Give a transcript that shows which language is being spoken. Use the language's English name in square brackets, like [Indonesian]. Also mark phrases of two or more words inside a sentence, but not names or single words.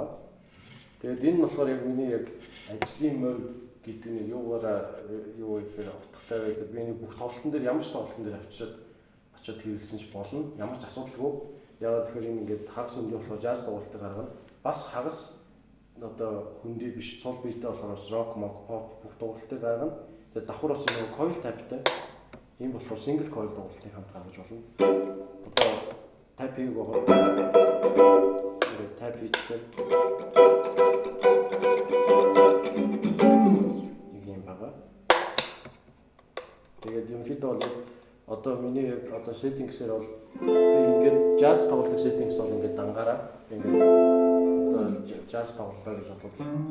[Mongolian] Тэгээд энэ болохоор яг миний яг ажлын мөр гэдэг нь юу гэхээр утгатай вэ гэхээр би нэг бүх тоглолтын дээр ямар ч тоглолтын дээр очиод хэрэглэсэн ч болно. Ямар ч асуудалгүй. Яагаад тэгэхээр энэ ингээд хагас өндөр болохоор jazz тоглолтыг гаргана. Бас хагас одоо хөндөй биш цол биетэй болохоор rock, pop бүх тоглолтыг гаргана. Тэгээд давхар бас нэг [English] coil type- [Mongolian] тай. Энэ болохоор [English] single coil [Mongolian] тоглолтыг хамт гаргаж болно. Одоо type-ийг байгаа. Тэгээд type хийхдээ нэг юм байгаа. Тэгээд ерөнхийдөө бол одоо миний яг одоо setting-сээр бол би ингээд jazz тоглолтын settings бол ингээд дангаараа ингээд одоо jazz тоглолтоо гэж бодлоо.